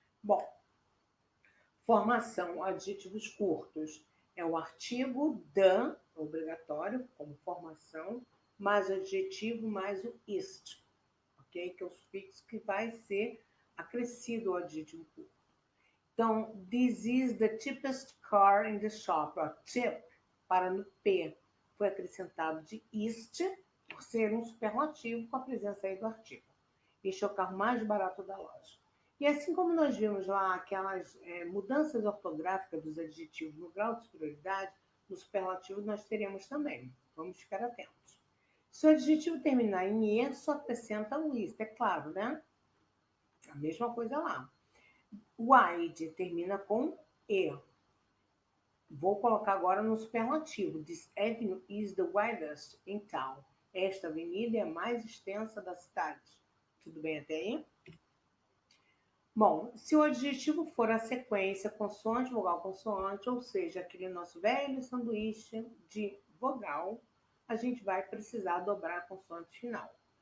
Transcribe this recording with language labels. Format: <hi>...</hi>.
<pt>Bom, formação, adjetivos curtos. É o artigo the, obrigatório, como formação, mais o adjetivo, mais o ist, ok? Que é o sufixo que vai ser acrescido ao adjetivo curto. Então,</pt> <en>this is the cheapest car in the shop.</en> <pt>O cheap, para no P, foi acrescentado de ist, por ser um superlativo com a presença aí do artigo. Este é o carro mais barato da loja. E assim como nós vimos lá aquelas mudanças ortográficas dos adjetivos no grau de superioridade, no superlativo nós teremos também. Vamos ficar atentos. Se o adjetivo terminar em E, só acrescenta o ist, é claro, né? A mesma coisa lá. Wide termina com E. Vou colocar agora no superlativo.</pt> <en>This avenue is the widest in town.</en> <pt>Esta avenida é a mais extensa da cidade. Tudo bem até aí? Bom, se o adjetivo for a sequência consoante, vogal, consoante, ou seja, aquele nosso velho sanduíche de vogal, a gente vai precisar dobrar a consoante final.</pt>